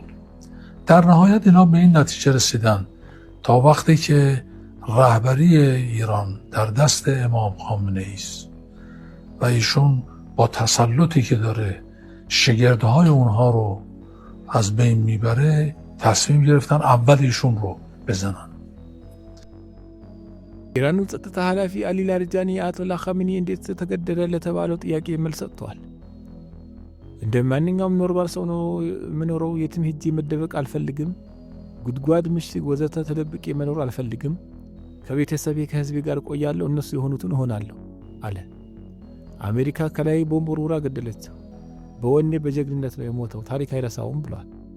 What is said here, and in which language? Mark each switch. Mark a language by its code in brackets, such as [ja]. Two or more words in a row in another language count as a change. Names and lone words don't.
[fa] در نهایت اینا به این نتیجه رسیدن تا وقتی که رهبری ایران در دست امام خامنه ای است و ایشون با تسلطی که داره شگردهای اونها رو از بین میبره تصمیم گرفتن اول ایشون رو بزنن. [am] ኢራኑ ጸጥታ ኃላፊ አሊ ላርጃኒ አያቶላ ኻሜኒ እንዴት ተገደለ ለተባለው ጥያቄ መልስ ሰጥተዋል። እንደ ማንኛውም ኖርማል ሰው ነው የምኖረው። የትም ሄጄ መደበቅ አልፈልግም። ጉድጓድ፣ ምሽግ ወዘተ ተደብቄ መኖር አልፈልግም። ከቤተሰቤ ከህዝቤ ጋር ቆያለሁ። እነሱ የሆኑትን እሆናለሁ አለ። አሜሪካ ከላይ ቦምብ ወርውራ ገደለችው። በወኔ በጀግንነት ነው የሞተው። ታሪክ አይረሳውም ብሏል።